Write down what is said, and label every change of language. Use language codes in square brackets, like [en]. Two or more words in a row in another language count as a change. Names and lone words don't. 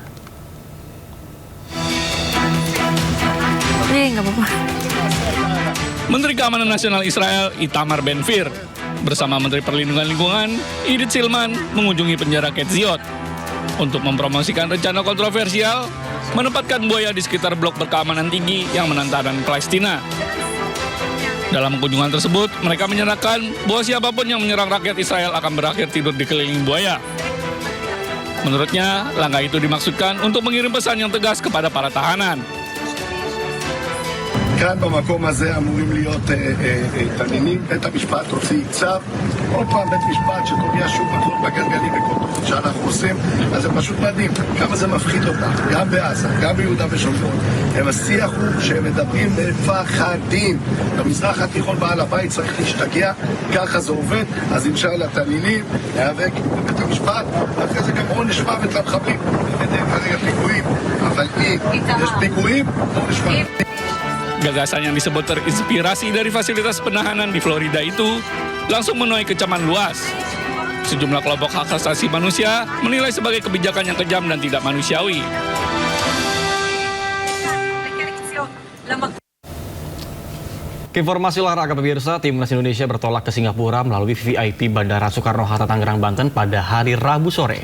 [id] Menteri Keamanan Nasional Israel Itamar Ben-Gvir bersama Menteri Perlindungan Lingkungan Idit Silman mengunjungi penjara Ketziot untuk mempromosikan rencana kontroversial menempatkan buaya di sekitar blok berkeamanan tinggi yang menantang Palestina. Dalam kunjungan tersebut, mereka menyatakan bahwa siapapun yang menyerang rakyat Israel akan berakhir tidur dikelilingi buaya. Menurutnya, langkah itu dimaksudkan untuk mengirim pesan yang tegas kepada para tahanan. [he] כאן במקום הזה אמורים להיות תנינים. בית המשפט הוציא צו, עוד פעם בית משפט שתודיע שוב מקלות בגלגלים וכל תוכנית שאנחנו עושים, אז זה פשוט מדהים כמה זה מפחיד אותם, גם בעזה, גם ביהודה ושומרון. השיח הוא שהם מדברים מפחדים. במזרח התיכון בעל הבית צריך להשתגע, ככה זה עובד, אז אינשאללה תנינים, להיאבק בבית המשפט, ואחרי זה גם עונש מוות למחבלים. כרגע פיגועים, אבל אם יש פיגועים, עונש מוות. [id] Gagasan yang disebut terinspirasi dari fasilitas penahanan di Florida itu langsung menuai kecaman luas. Sejumlah kelompok hak asasi manusia menilai sebagai kebijakan yang kejam dan tidak manusiawi. Informasi olahraga, pemirsa, Timnas Indonesia bertolak ke Singapura melalui VIP Bandara Soekarno-Hatta, Tangerang, Banten pada hari Rabu sore.